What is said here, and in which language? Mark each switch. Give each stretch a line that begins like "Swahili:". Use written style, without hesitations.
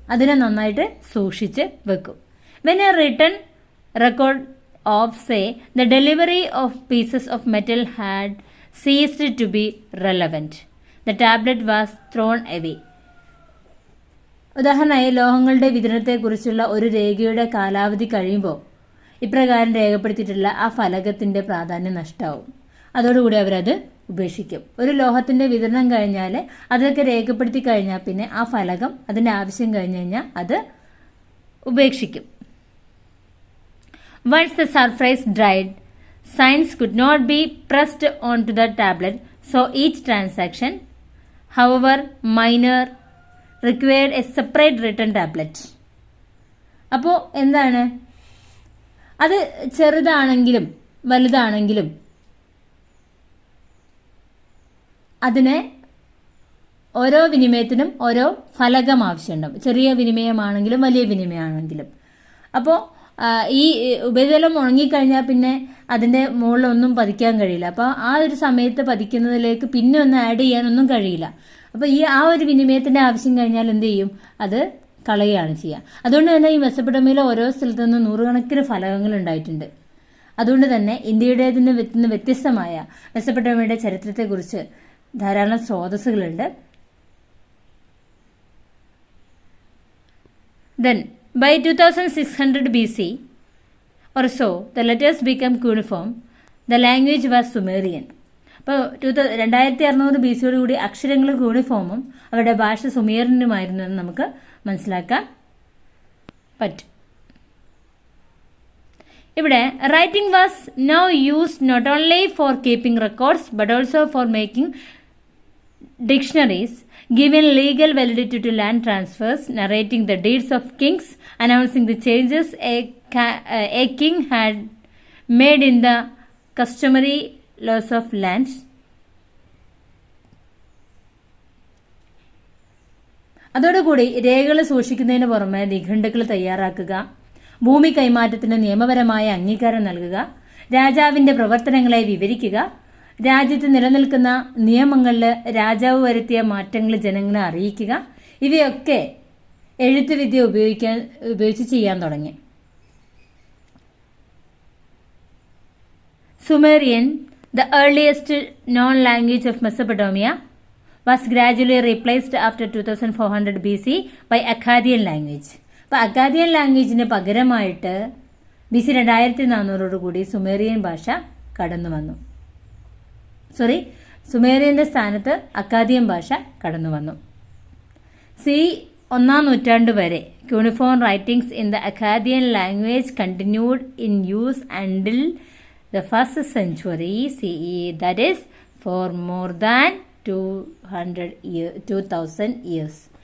Malayalam: അതിനെ നന്നായിട്ട് സൂക്ഷിച്ച് വെക്കും.
English: When a written record of say the delivery of pieces of metal had ceased to be relevant. the tablet was thrown away.
Malayalam: ഉദാഹരണമായി ലോഹങ്ങളുടെ വിതരണത്തെക്കുറിച്ചുള്ള ഒരു രേഖയുടെ കാലാവധി കഴിയുമ്പോൾ ഇപ്രകാരം രേഖപ്പെടുത്തിയിട്ടുള്ള ആ ഫലകത്തിന്റെ പ്രാധാന്യം നഷ്ടമാവും. അതോടുകൂടി അവരത് ഉപേക്ഷിക്കും. ഒരു ലോഹത്തിന്റെ വിതരണം കഴിഞ്ഞാൽ അതൊക്കെ രേഖപ്പെടുത്തി കഴിഞ്ഞാൽ പിന്നെ ആ ഫലകം അതിന്റെ ആവശ്യം കഴിഞ്ഞു കഴിഞ്ഞാൽ അത് ഉപേക്ഷിക്കും.
English: Once the surface dried, signs could not be pressed onto the tablet, so each transaction, however minor, required a separate written tablet.
Malayalam: അപ്പോൾ എന്താണ്, അത് ചെറുതാണെങ്കിലും വലുതാണെങ്കിലും അതിനെ ഓരോ വിനിമയത്തിനും ഓരോ ഫലകം ആവശ്യമുണ്ടാവും. ചെറിയ വിനിമയമാണെങ്കിലും വലിയ വിനിമയമാണെങ്കിലും. അപ്പോൾ ഈ ഉപരിതലം ഉണങ്ങിക്കഴിഞ്ഞാൽ പിന്നെ അതിൻ്റെ മുകളിലൊന്നും പതിക്കാൻ കഴിയില്ല. അപ്പോൾ ആ ഒരു സമയത്ത് പതിക്കുന്നതിലേക്ക് പിന്നെ ഒന്നും ആഡ് ചെയ്യാനൊന്നും കഴിയില്ല. അപ്പോൾ ആ ഒരു വിനിമയത്തിൻ്റെ ആവശ്യം കഴിഞ്ഞാൽ എന്ത് ചെയ്യും, അത് കളയുകയാണ് ചെയ്യുക. അതുകൊണ്ട് തന്നെ ഈ മെസപ്പൊട്ടേമിയയിലെ ഓരോ സ്ഥലത്തു നിന്നും നൂറുകണക്കിന് ഫലകങ്ങൾ ഉണ്ടായിട്ടുണ്ട്. അതുകൊണ്ട് തന്നെ ഇന്ത്യയുടേതിന് വ്യത്യസ്തമായ മെസപ്പൊട്ടേമിയയുടെ ചരിത്രത്തെക്കുറിച്ച് ധാരാളം സ്രോതസ്സുകളുണ്ട്.
English: Then by 2600 BC or so, the letters became cuneiform. The language was Sumerian.
Malayalam: അപ്പോൾ 2600 BC കൂടി അക്ഷരങ്ങൾ ക്യൂണിഫോമും അവരുടെ ഭാഷ സുമേറിയനുമായിരുന്നു എന്ന് നമുക്ക് മനസ്സിലാക്കാൻ പറ്റും.
English: ഇവിടെ writing was now used not only for keeping records but also for making dictionaries, giving legal validity to land transfers, narrating the deeds of kings, announcing the changes a king had made in the customary laws of lands.
Malayalam: അതോടുകൂടി രേഖകൾ സൂക്ഷിക്കുന്നതിന് പുറമെ നിഘണ്ടുക്കൾ തയ്യാറാക്കുക, ഭൂമി കൈമാറ്റത്തിന് നിയമപരമായ അംഗീകാരം നൽകുക, രാജാവിന്റെ പ്രവർത്തനങ്ങളെ വിവരിക്കുക, രാജ്യത്ത് നിലനിൽക്കുന്ന നിയമങ്ങളിൽ രാജാവ് വരുത്തിയ മാറ്റങ്ങൾ ജനങ്ങളെ അറിയിക്കുക, ഇവയൊക്കെ എഴുത്തുവിദ്യ ഉപയോഗിച്ച് ചെയ്യാൻ തുടങ്ങി.
English: Sumerian, the earliest known language of Mesopotamia, was gradually replaced after 2400 BC by Akkadian language.
Malayalam: അപ്പോൾ അക്കാദിയൻ ലാംഗ്വേജിന് പകരമായിട്ട് BC 2400 കൂടി സുമേറിയൻ ഭാഷ കടന്നു വന്നു. സുമേറിയന്റെ സ്ഥാനത്ത് അക്കാദിയൻ ഭാഷ കടന്നു വന്നു.
English: C 1-ാം നൂറ്റാണ്ട് വരെ cuneiform writings in the Akkadian language continued in use until the first century CE, that is for more than 2000 years.